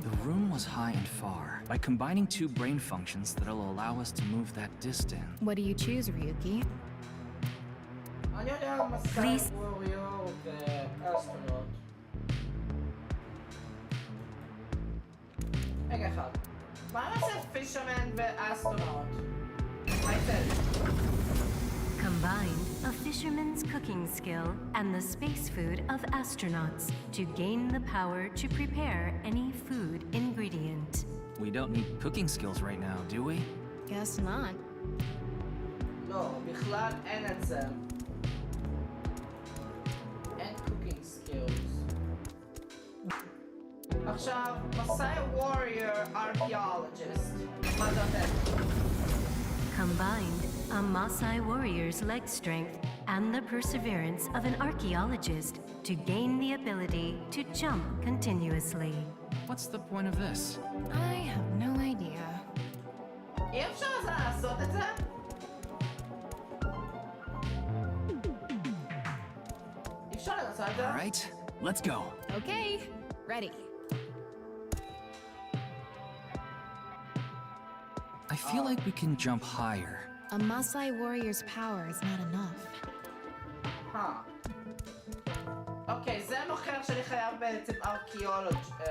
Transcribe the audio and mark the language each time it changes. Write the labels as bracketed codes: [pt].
[en] The room was high and far. By combining two brain functions that'll allow us to move that distance. What do you choose, Ryuki? [he] אני יודע מסע ווריור ואסטרונוט. רגע אחד. מה נעשה פישרמן ואסטרונוט? מה יצא? [en] Combine a fisherman's cooking skill and the space food of astronauts to gain the power to prepare any food ingredient. We don't need cooking skills right now, do we? Guess not. [he] לא, בכלל אין את זה. אין cooking skills. עכשיו, מסאי ווריור ארכיאולוג'יסט. מה זה נותן? Combined a Maasai warrior's leg strength and the perseverance of an archaeologist to gain the ability to jump continuously. [en] What's the point of this? I have no idea. [he] אי אפשר לעשות את זה? אי אפשר לעשות את זה? [en] All right, let's go. Okay, ready. I feel like we can jump higher. A Maasai warrior's power is not enough. [he] אוקיי, זה מוכר שאני חייב בעצם ארכיאולוג'יסט.